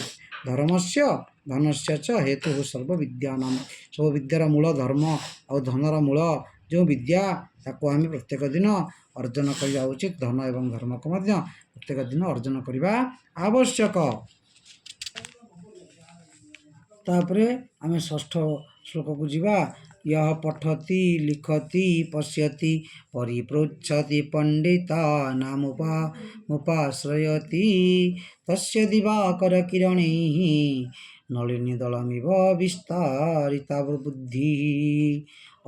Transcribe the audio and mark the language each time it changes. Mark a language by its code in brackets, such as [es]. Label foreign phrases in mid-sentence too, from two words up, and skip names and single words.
[sa] ଧର୍ମସ୍ୟ ଧନସ୍ୟ ଚ ହେତୁଃ ସର୍ବବିଦ୍ୟାନାଂ, [or] ସବୁ ବିଦ୍ୟାର ମୂଳ ଧର୍ମ ଆଉ ଧନର ମୂଳ ଯେଉଁ ବିଦ୍ୟା, ତାକୁ ଆମେ ପ୍ରତ୍ୟେକ ଦିନ ଅର୍ଜନ କରିବା ଉଚିତ। ଧନ ଏବଂ ଧର୍ମକୁ ମଧ୍ୟ ପ୍ରତ୍ୟେକ ଦିନ ଅର୍ଜନ କରିବା ଆବଶ୍ୟକ। ତାପରେ ଆମେ ଷଷ୍ଠ ଶ୍ଲୋକକୁ ଯିବା। [sa] यः पठति लिखति पश्यति परिपृच्छति पण्डितानामुपाश्रयति तस्य दिवाकरकिरणैः नलिनीदलमिव विस्तारिता बुद्धिः।